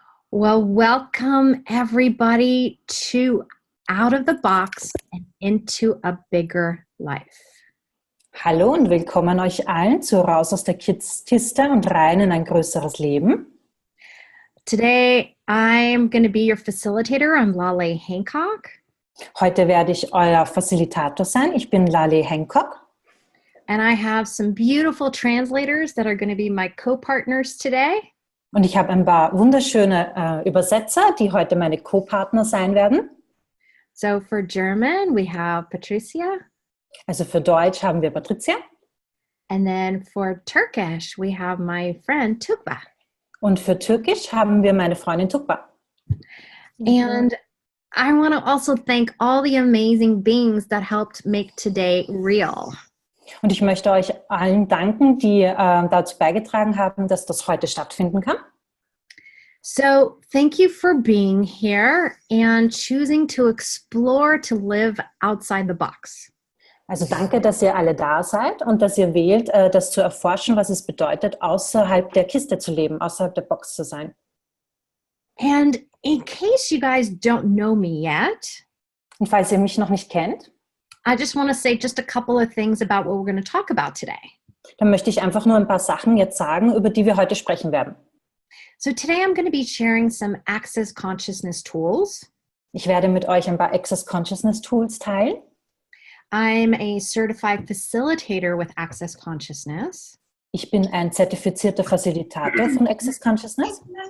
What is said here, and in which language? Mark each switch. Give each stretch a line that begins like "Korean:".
English: Well, welcome everybody to Out of the Box and into a Bigger Life.
German: Hallo und willkommen euch allen zu Raus aus der Kiste und rein in ein größeres Leben.
English: Today, I'm going to be your facilitator. I'm Laleh Hancock.
German: Heute werde ich euer Facilitator sein. Ich bin Laleh Hancock.
English: And I have some beautiful translators that are going to be my co-partners today.
German: Und ich habe ein paar wunderschöne Übersetzer, die heute meine Co-Partner sein werden.
English: So for German, we have Patricia.
German: Also für Deutsch haben wir Patricia.
English: And then for Turkish, we have my friend Tukba.
German: Und für Türkisch haben wir meine Freundin Tukba.
English: And I want to also thank all the amazing beings that helped make today real.
German: Und ich möchte euch allen danken, die dazu beigetragen haben, dass das heute stattfinden kann.
English: So thank you for being here and choosing to explore to live outside the box.
German: Also danke, dass ihr alle da seid und dass ihr wählt, das zu erforschen, was es bedeutet, außerhalb der Kiste zu leben, außerhalb der Box zu sein.
English: And in case you guys don't know me yet,
German: Und falls ihr mich noch nicht kennt,
English: I just want to say just a couple of things about what we're going to talk about today.
German: dann möchte ich einfach nur ein paar Sachen jetzt sagen, über die wir heute sprechen werden.
English: So today I'm going to be sharing some Access Consciousness tools.
German: Ich werde mit euch ein paar Access Consciousness Tools teilen.
English: I'm a certified facilitator with Access Consciousness.
German: Ich bin ein zertifizierter Facilitator von Access Consciousness.